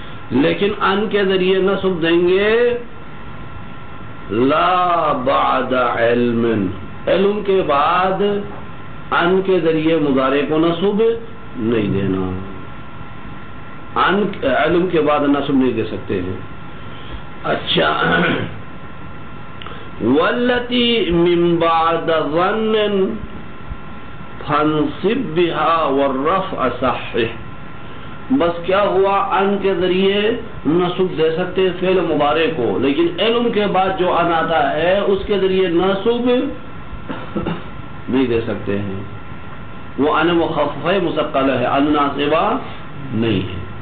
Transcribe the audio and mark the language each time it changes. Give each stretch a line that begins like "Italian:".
Urdu: لیکن ان کے ذریعے نصب دیں گے
Arabic: لا بعد علم،
Urdu: علم کے بعد ان کے ذریعے مضارع کو نصب نہیں دینا، علم کے بعد نصب نہیں دے سکتے ہیں. اچھا،
Arabic: والتی من بعد ظن فانصب بها والرفع صحح.
Urdu: بس کیا ہوا، ان کے ذریعے نصب دے سکتے ہیں فعل مضارع کو، لیکن علم کے بعد جو ان آتا ہے اس کے ذریعے نصب نہیں دے سکتے ہیں. وہ ان مخففہ مثقلہ ہے، ان ناصبہ نہیں ہے.